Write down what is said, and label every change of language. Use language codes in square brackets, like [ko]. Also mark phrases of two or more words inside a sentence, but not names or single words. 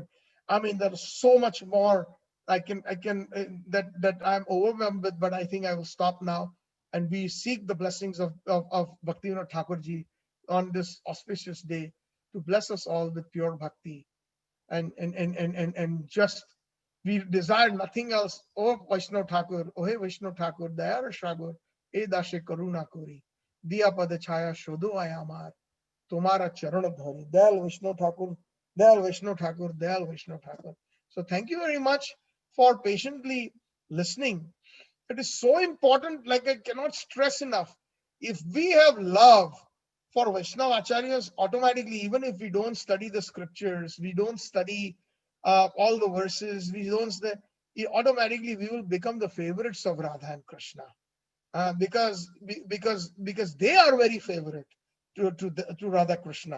[en] I mean, there's so much more that I'm overwhelmed with, but I think I will stop now. And we seek the blessings of Bhaktivinoda Thakurji on this auspicious day to bless us all with pure bhakti. And just, we desire nothing else. [bn] ও বৈষ্ণব ঠাকুর, ও হে বৈষ্ণব ঠাকুর, দয়ার সাগর, এ দাসে করুণা করি, দিয়া পদ ছায়া শোধো আমার, তোমার চরণ ধরি. দয়াল বৈষ্ণব ঠাকুর, দয়াল বৈষ্ণব ঠাকুর, দয়াল বৈষ্ণব ঠাকুর. [en] So thank you very much for patiently listening. It is so important, like I cannot stress enough. If we have love for Vaishnava Acharyas, automatically, even if we don't study the scriptures, we don't study all the verses, automatically we will become the favorites of Radha and Krishna, because they are very favorite to Radha Krishna.